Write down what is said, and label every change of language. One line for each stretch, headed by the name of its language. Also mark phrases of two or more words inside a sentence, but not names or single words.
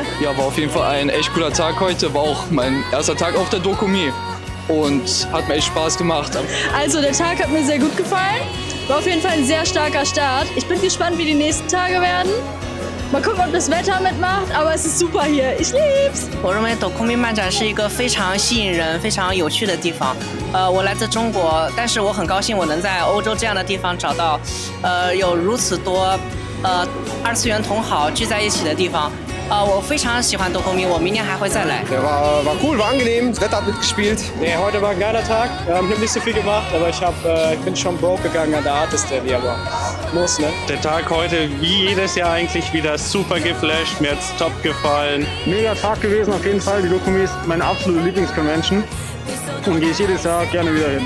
German: Ja, war auf jeden Fall ein echt cooler Tag heute. War auch mein erster Tag auf der Dokumi und hat mir echt Spaß gemacht. Also der Tag hat mir sehr gut gefallen. War auf jeden Fall ein sehr starker Start. Ich bin gespannt, wie die nächsten Tage werden. Mal gucken, ob das Wetter mitmacht, aber es ist super hier. Ich lieb's!
Chinese: 我认为Dokumi漫展是一个非常吸引人、非常有趣的地方。我来自中国，但是我很高兴我能在欧洲这样的地方找到，有如此多二次元同好聚在一起的地方。我非常喜欢Dokumi，我明年还会再来。
German: War cool, war angenehm, das Wetter hat mitgespielt. Nee, heute war ein geiler Tag. Ich habe nicht so viel gemacht, aber ich bin schon broke gegangen an der Artist Alley, aber muss, ne? Der Tag heute, wie jedes Jahr eigentlich, wieder super geflasht. Mir hat's top gefallen. Mega Tag gewesen auf jeden Fall. Die Dokumi ist meine absolute Lieblingsconvention und gehe ich jedes Jahr gerne wieder hin.